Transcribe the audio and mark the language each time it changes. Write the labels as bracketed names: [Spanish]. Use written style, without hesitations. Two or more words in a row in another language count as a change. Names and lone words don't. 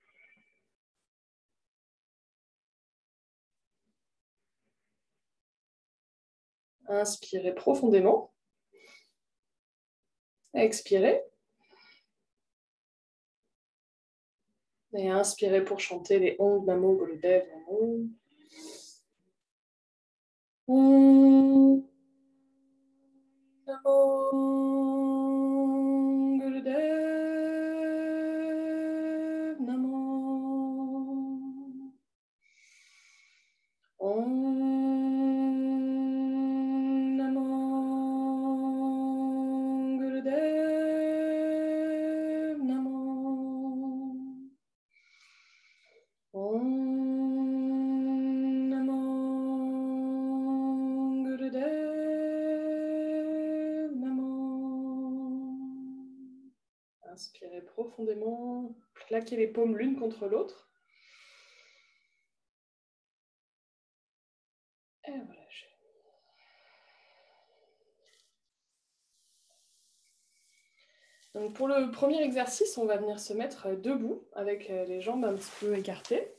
[French] Inspirez profondément. Expirez. Et inspirez pour chanter les [Sanskrit] Om Namo Gurudev Namo. Om Namo Gurudev Namo. Om Namo Gurudev Namo. Om Namo Gurudev Namo. [French] Inspirez profondément, plaquez les paumes l'une contre l'autre. Et relâchez. Donc pour le premier exercice, on va venir se mettre debout avec les jambes un petit peu écartées.